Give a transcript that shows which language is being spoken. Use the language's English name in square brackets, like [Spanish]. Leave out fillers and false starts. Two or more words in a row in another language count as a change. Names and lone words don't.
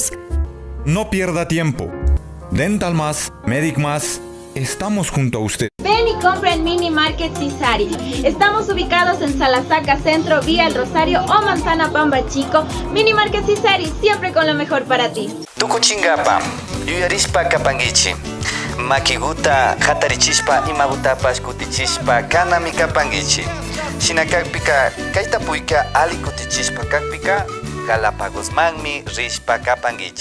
[Spanish] No pierda tiempo. Dental Más, Medic Más estamos junto a usted. Ven y compra en Mini Market Cisari. Estamos ubicados en Salasaca Centro, Vía El Rosario o Manzana Pamba Chico. Mini Market Cisari, siempre con lo mejor para ti. [Quechua] Tukuchingapa, yuyarispa kapangichi. Makiguta hatarichispa imagutapas kutichispa kanami kapangichi. Shinakakpika kaitapuika ali kutichispa kakpika Galapagos magmi rispa kapangichi.